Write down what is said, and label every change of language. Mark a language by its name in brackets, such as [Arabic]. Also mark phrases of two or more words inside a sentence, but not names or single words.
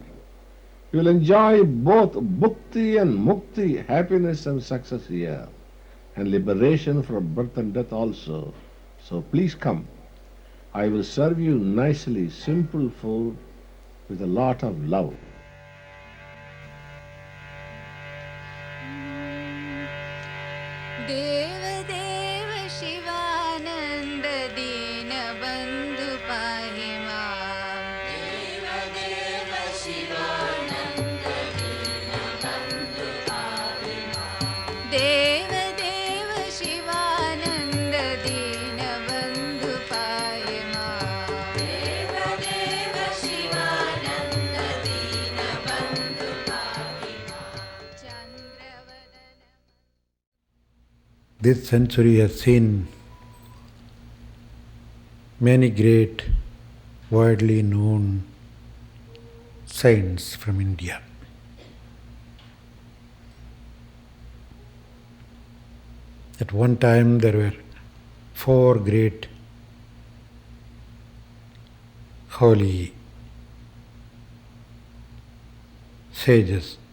[English] You will enjoy both bhukti and mukti, happiness and success here, and liberation from birth and death also. So please come. I will serve you nicely, simple food with a lot of love. [Sanskrit] देव देव शिवानंद दीन बंधु पाहि मां देव देव शिवानंद दीन बंधु पाहि मां देव देव शिवानंद दीन बंधु पाहि मां देव देव शिवानंद दीन बंधु पाहि मां चंद्रवदन. [English] This century has seen many great, widely known saints from India. At one time there were 4 great holy sages,